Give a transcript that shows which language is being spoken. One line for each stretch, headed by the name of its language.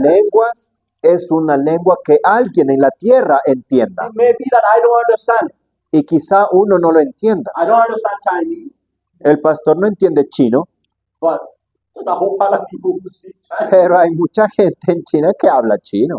Spanish: lenguas es una lengua que alguien en la tierra entienda.
English: It may be that I don't understand it.
Spanish: Y quizá uno no lo entienda.
English: I don't understand Chinese,
Spanish: El pastor no entiende chino,
English: but there's a whole lot of people who speak Chinese.
Spanish: pero hay mucha gente en China que habla chino.